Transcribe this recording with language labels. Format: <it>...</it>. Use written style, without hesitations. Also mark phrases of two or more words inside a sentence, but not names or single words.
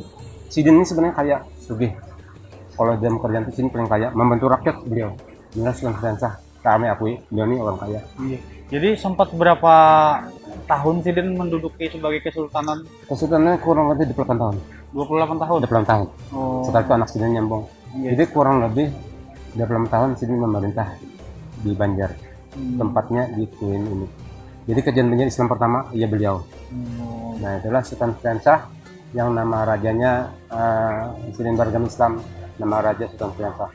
<id>Sidin ini sebenarnya kaya, sugih. Kalau dia kerjaan di sini paling kaya, membantu rakyat beliau. Inilah Sultan Syirensah, kami akui beliau ini orang kaya. Jadi sempat berapa tahun Sidin menduduki sebagai kesultanan? Kesultanannya kurang lebih 28 tahun. 28 tahun? 28 tahun. Setelah itu anak Sidin nyambung. Jadi kurang lebih 28 tahun Sidin memerintah di Banjar. Tempatnya di Kuin ini. Jadi kerajaan Banjar Islam pertama ya beliau. Nah, itulah Sultan Syirensah yang nama rajanya Sidin beragama Islam, nama raja Sultan Syirensah.</id>